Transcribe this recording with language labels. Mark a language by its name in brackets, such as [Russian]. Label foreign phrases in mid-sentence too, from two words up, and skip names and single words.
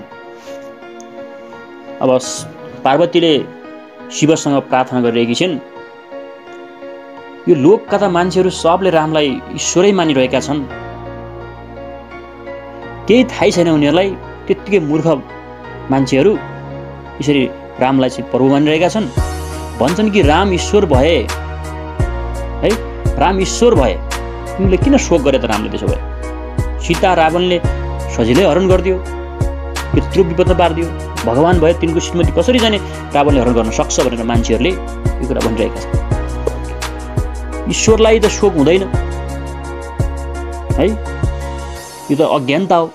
[Nepali] अब पार्वतीले शिवसँग प्रार्थना गरिरहेकी छिन्, यो लोकका त मान्छेहरू सबले रामलाई ईश्वरै मानिरहेका छन्, केही थाहै छैन उनीहरूलाई, त्यत्तिकै मूर्ख मान्छेहरू यसरी रामलाई चाहिँ प्रभु मानिरहेका छन्। भन्छन् कि राम ईश्वर भए है, राम ईश्वर भए तिमीले किन शोक गरे त रामले त्यसो भए? सीता रावणले सजिलै हरण गरिदियो, यत्रो विपद पारिदियो, भगवान भए तिनको श्रीमती कसरी जाने रावणले हरण गर्न सक्छ भनेर मान्छेहरूले यो कुरा भनिरहेका छन्। ईश्वरलाई त शोक हुँदैन है, यो त अज्ञानता हो।